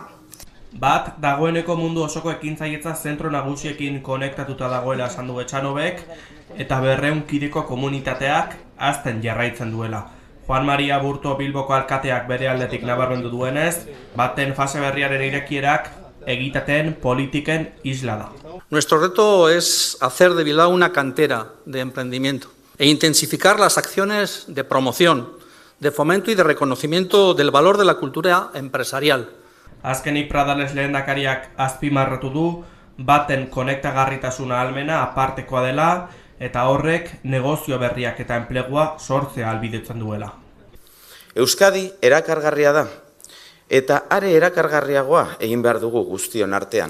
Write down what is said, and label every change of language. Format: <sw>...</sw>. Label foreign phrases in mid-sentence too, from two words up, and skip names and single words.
<eu>Bat, dagoeneko mundu osoko ekintzailetza zentro nagusiekin konektatuta dagoela esan du Etxanobek, eta 200 kideko komunitateak hazten jarraitzen duela. Juan Maria Burto Bilboko alkateak bere aldetik nabarmendu duenez, baten fase berriaren irekierak egitaten politiken isla da.</eu> <es>Nuestro reto es hacer de Bilbao una cantera de emprendimiento e intensificar las acciones de promoción, de fomento y de reconocimiento del valor de la cultura empresarial.</es> <eu>Azkenik Pradales lehendakariak azpimarratu du, baten konektagarritasuna ahalmena apartekoa dela, eta horrek negozio berriak eta enplegua sortzea ahalbidetzen duela. Euskadi erakargarria da, eta are erakargarriagoa egin behar dugu guztion artean.</eu>